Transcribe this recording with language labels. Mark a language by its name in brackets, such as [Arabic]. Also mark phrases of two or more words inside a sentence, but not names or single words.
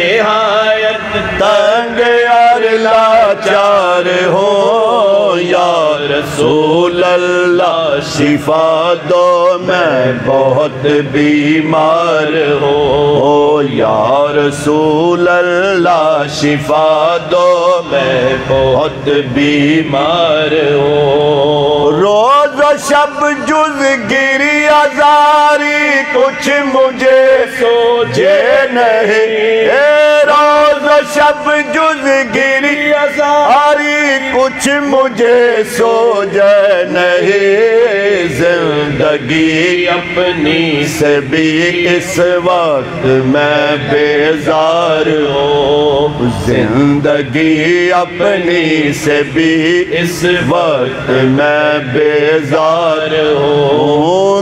[Urdu] نہایت تنگ اور لاچار ہو [Arabic] یا رسول اللہ [Urdu] شفا دو میں بہت بیمار ہوں، [Arabic] یا رسول اللہ [Urdu] شفا دو میں بہت بیمار ہوں، روز و شب جز گری ازاری کچھ مجھے سوچے نہیں، روز و شب جز گری ازاری کچھ مجھے سوچے نہیں، زندگی اپنی سے بھی اس وقت میں بیزار ہوں، زندگی اپنی سے بھی اس وقت میں بیزار ہوں،